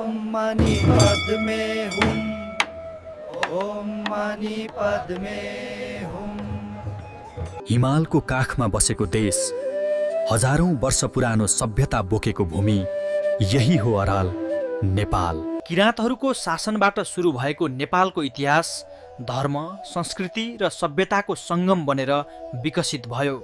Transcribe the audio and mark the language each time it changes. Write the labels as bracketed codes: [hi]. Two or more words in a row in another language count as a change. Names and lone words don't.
[sa] मणि पद में हूँ, ओम मणि पद में हूँ। [ne] हिमालको काखमा बसेको देश, हजारौं वर्ष पुरानो सभ्यता बोकेको भूमि, यही हो अराल नेपाल। किराँतहरूको शासनबाट सुरु भएको नेपालको इतिहास धर्म, संस्कृति र सभ्यताको सङ्गम बनेर विकसित भयो।